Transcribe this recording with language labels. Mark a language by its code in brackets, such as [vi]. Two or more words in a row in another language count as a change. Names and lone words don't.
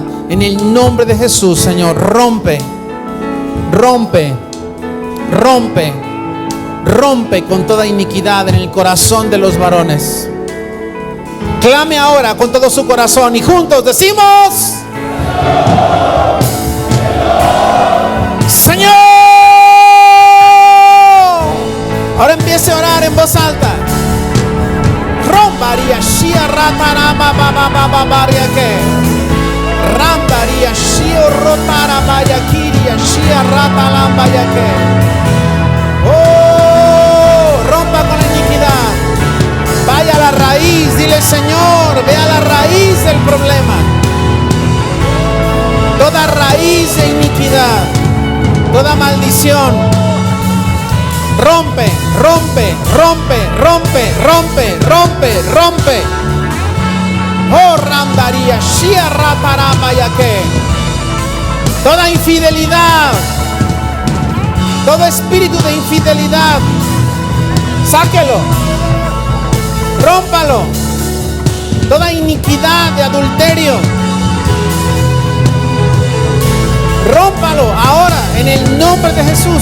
[es] En el nombre de Jesús, Señor, rompe, rompe, rompe, rompe con toda iniquidad en el corazón de los varones. Clame ahora con todo su corazón y juntos decimos: Señor. Ahora empiece a orar en voz alta. Rombaría shia ratarama baba baria que rambaría shio rotara vaya kiria shia ratalamba ya que. Oh, rompa con la iniquidad. Vaya a la raíz, dile: Señor, ve a la raíz del problema. Toda raíz de iniquidad, toda maldición, rompe, rompe, rompe, rompe, rompe, rompe, rompe. Oh, randaría, shia ratarama ya que. Toda infidelidad, todo espíritu de infidelidad, sáquelo. Rómpalo. Toda iniquidad de adulterio, rómpalo ahora en el nombre de Jesús.